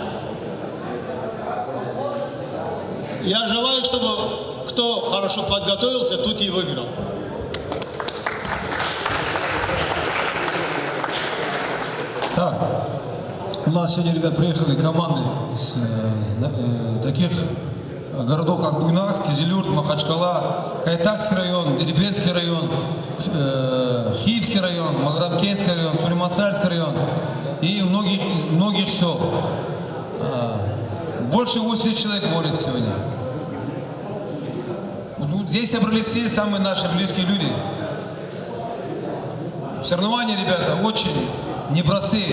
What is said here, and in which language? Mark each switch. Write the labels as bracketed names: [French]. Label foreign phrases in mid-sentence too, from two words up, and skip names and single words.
[Russian] Я желаю, чтобы кто хорошо подготовился, тут и выиграл. Так, у нас сегодня, ребят, приехали команды из таких городов, как Буйнакск, Кизилюрт, Махачкала, Кайтакский район, Дербенский район, Хиевский район, Маграмкентский район, Сулейман-Сальский район и многих сел. Больше 80 человек борются сегодня. Здесь собрались все самые наши близкие люди. Соревнования, ребята, очень непростые.